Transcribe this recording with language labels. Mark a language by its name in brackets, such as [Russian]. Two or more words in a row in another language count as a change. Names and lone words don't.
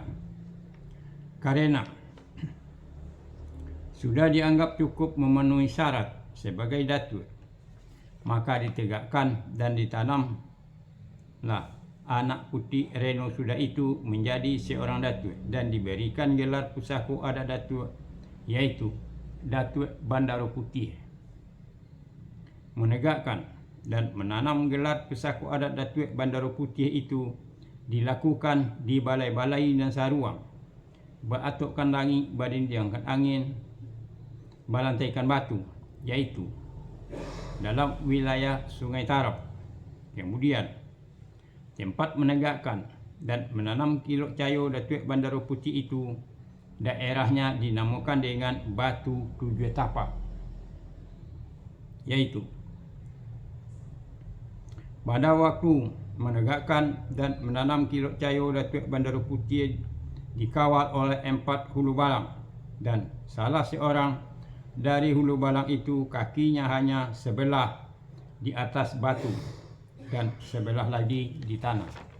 [Indonesian] Karena sudah dianggap cukup memenuhi syarat sebagai datuk, maka ditegakkan dan ditanamlah anak Putih Reno sudah itu menjadi seorang datuk dan diberikan gelar pusako adat datuk, yaitu Datuk Bandaro Putih. Menegakkan dan menanam gelar pusako adat Datuk Bandaro Putih itu dilakukan di balai-balai dan saruang, [Minangkabau] beratukkan langi, badindiangkan angin, balantaikan batu, [Indonesian] yaitu dalam wilayah Sungai Tarap. Kemudian tempat menegakkan dan menanam Kilok Cayo Datuk Bandaro Putih itu, daerahnya dinamakan dengan Batu Tujuh Tapak, yaitu pada waktu menegakkan dan menanam Kilok Cayo Datuk Bandaro Putih dikawal oleh 4 hulu balang, dan salah seorang dari hulu balang itu kakinya hanya sebelah di atas batu dan sebelah lagi di tanah.